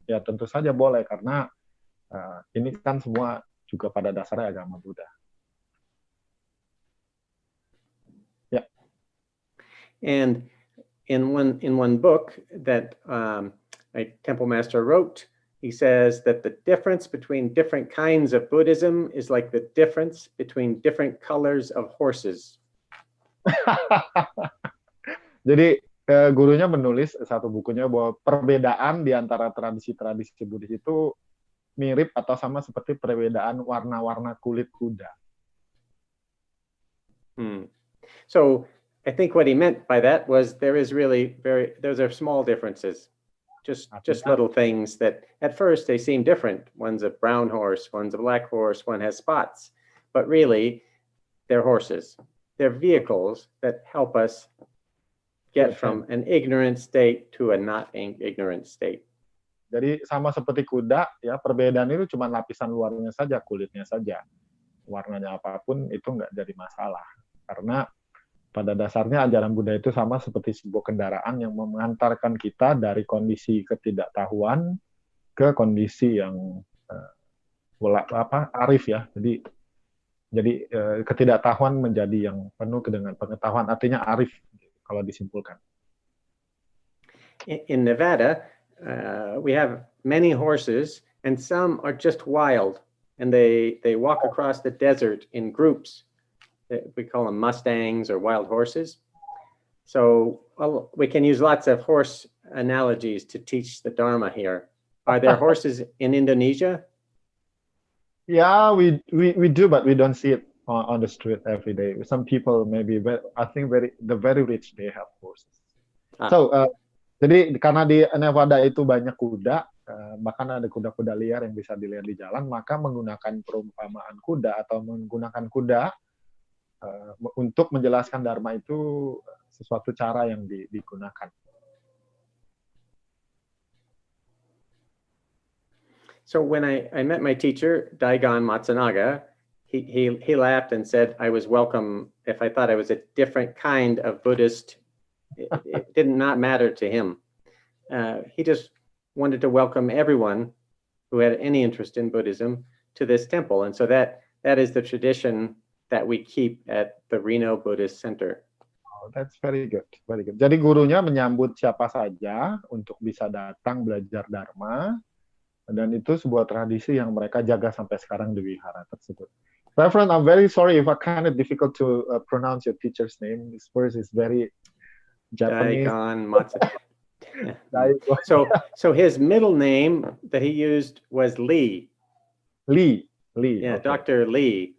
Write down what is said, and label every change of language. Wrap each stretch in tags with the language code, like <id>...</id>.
<id>Ya tentu saja boleh, karena ini kan semua juga pada dasarnya agama Buddha. Ya.</id> <en>And in one book that a temple master wrote, he says that the difference between different kinds of Buddhism is like the difference between different colors of horses.</en> <id>Jadi gurunya menulis satu bukunya bahwa perbedaan di antara tradisi-tradisi Buddhis itu mirip atau sama seperti perbedaan warna-warna kulit kuda.</id> <en>So I think what he meant by that was those are small differences, just little things that at first they seem different. One's a brown horse, one's a black horse, one has spots, but really they're horses. They're vehicles that help us get from an ignorant state to a not ignorant state.</en> <id>Jadi sama seperti kuda, ya perbedaan itu cuma lapisan luarnya saja, kulitnya saja. Warnanya apapun itu nggak jadi masalah. Karena pada dasarnya ajaran Buddha itu sama seperti sebuah kendaraan yang mengantarkan kita dari kondisi ketidaktahuan ke kondisi yang arif ya. Jadi ketidaktahuan menjadi yang penuh dengan pengetahuan, artinya arif kalau disimpulkan.</id> <en>In Nevada, we have many horses, and some are just wild, and they walk across the desert in groups. We call them Mustangs or wild horses. So we can use lots of horse analogies to teach the Dharma here. Are there horses in Indonesia? Yeah, we do, but we don't see it on the street every day. Some people maybe, I think the very rich they have horses.</en> <id>So jadi karena di Nevada itu banyak kuda, bahkan ada kuda-kuda liar yang bisa dilihat di jalan, maka menggunakan perumpamaan kuda atau menggunakan kuda untuk menjelaskan dharma itu sesuatu cara yang digunakan.</id> <en>So when I met my teacher, Daigon Matsunaga, he laughed and said I was welcome if I thought I was a different kind of Buddhist. It did not matter to him. He just wanted to welcome everyone who had any interest in Buddhism to this temple. And so that is the tradition that we keep at the Reno Buddhist Center. Oh, that's very good, very good.</en> <id>Jadi gurunya menyambut siapa saja untuk bisa datang belajar Dharma, dan itu sebuah tradisi yang mereka jaga sampai sekarang di wihara tersebut.</id> <en>Reverend, I'm very sorry if I kind of difficult to pronounce your teacher's name. This word is very Japanese. Daigon Matsunaga. So his middle name that he used was Lee. Lee. Yeah, okay. Dr. Lee.</en>